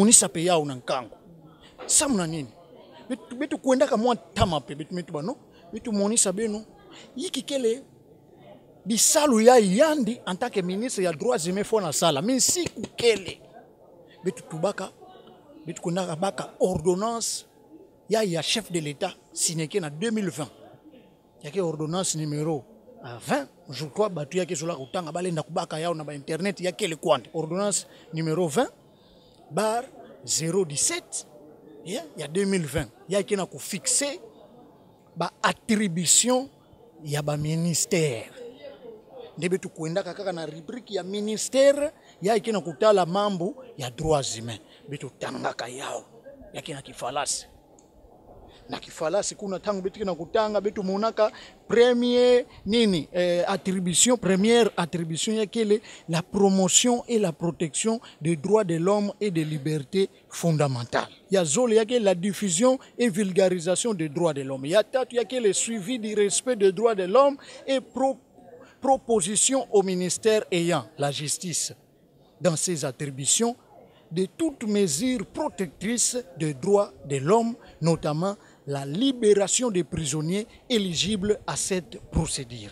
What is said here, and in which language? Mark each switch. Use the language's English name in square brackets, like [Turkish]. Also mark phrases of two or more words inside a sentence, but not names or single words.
[Kituba (Democratic Republic of Congo)] monisa pe yao na nkango samuna nini betu kuenda kama tama pe betu metu bano betu monisa beno yiki kele di salu ya yandi [French] en tant que ministre [Kituba (Democratic Republic of Congo)] ya [French] droits humains [Kituba (Democratic Republic of Congo)] fo na sala mais si kele betu tubaka betu kuenda baka ordonnance ya [French] chef de l'état signé en 2020 [Kituba (Democratic Republic of Congo)] yake ordonnance numéro 20 [French] je crois [Kituba (Democratic Republic of Congo)] batu yake sola kutanga balenda kubaka yao na ba internet yake le kwande ordonnance numéro 20 bar 017 ya 2020 yake na ku fixer ba attribution ya ba ministère ndebe tu kuenda kaka na rubrique ya ministère yake na kutala mambo ya [French] droits humains [Kituba (Democratic Republic of Congo)] betu tangaka yao yake na kifalasi na kifalasi kuna tangu betu na kutanga betu monaka première [French] attribution yakele la promotion et la protection des droits de l'homme et des libertés fondamentales ya [Kituba (Democratic Republic of Congo)] zole yake [French] la diffusion et vulgarisation des droits de l'homme [Kituba (Democratic Republic of Congo)] ya tatu yake [French] le suivi du respect des droits de l'homme et proposition au ministère ayant la justice dans ses attributions de toutes mesures protectrices des droits de l'homme, notamment la libération des prisonniers éligibles à cette procédure.